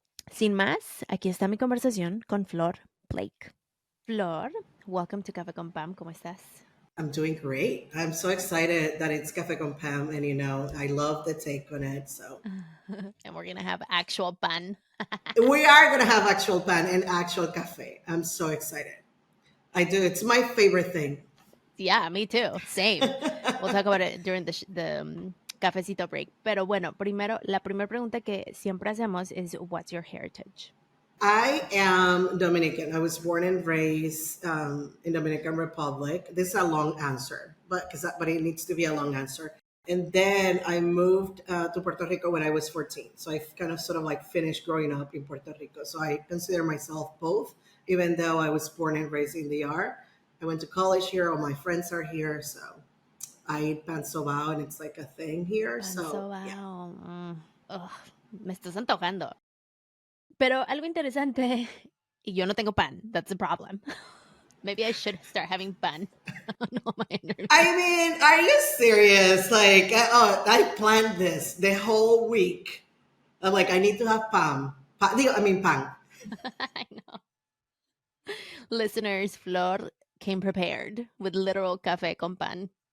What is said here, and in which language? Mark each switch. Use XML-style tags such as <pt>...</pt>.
<es>Sin más, aquí está mi conversación con Flor Blake.</es> <en>Flor, welcome to Café con Pam.</en> <es>¿Cómo estás?</es> <en>I'm doing great. I'm so excited that it's Cafe con Pam, and I love the take on it. So, and we're gonna have actual pan. we are gonna have actual pan and actual cafe. I'm so excited. I do. It's my favorite thing. Yeah, me too. Same. We'll talk about it during the cafecito break.</en> <es>Pero bueno, primero, la primera pregunta que siempre hacemos es,</es> <en>what's your heritage? I am Dominican. I was born and raised in Dominican Republic. This is a long answer, but it needs to be a long answer. And then I moved to Puerto Rico when I was 14. So I kind of sort of like finished growing up in Puerto Rico. So I consider myself both, even though I was born and raised in the R. I went to college here. All my friends are here. So I eat pan sobao, and it's like a thing here. Pan so So yeah.</en> <es>wow. Ugh, me estás antojando. Pero algo interesante, y yo no tengo pan.</es> <en>That's the problem. Maybe I should start having pan on all my interviews. I mean, are you serious? Like, oh, I planned this the whole week. I'm like, I need to have pan. I mean, pan. I know. Listeners, Flor came prepared with literal café con pan.</en>